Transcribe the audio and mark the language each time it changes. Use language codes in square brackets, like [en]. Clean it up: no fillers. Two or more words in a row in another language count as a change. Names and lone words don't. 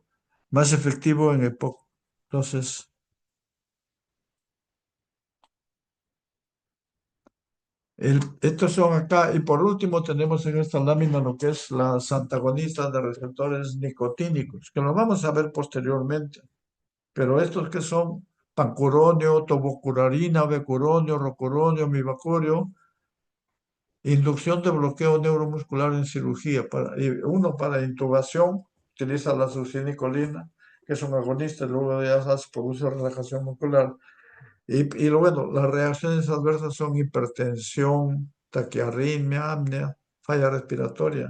[es] Más efectivo en EPOC. Entonces, estos son acá. Y por último tenemos en esta lámina lo que es las antagonistas de receptores nicotínicos, que lo vamos a ver posteriormente. Pero estos que son pancuronio, tobucurarina, becuronio, rocuronio, mibacurio, inducción de bloqueo neuromuscular en cirugía. Y uno para intubación utiliza la succinilcolina, que es un agonista, y luego ya se produce relajación muscular. Y lo bueno, las reacciones adversas son hipertensión, taquiarritmia, apnea, falla respiratoria.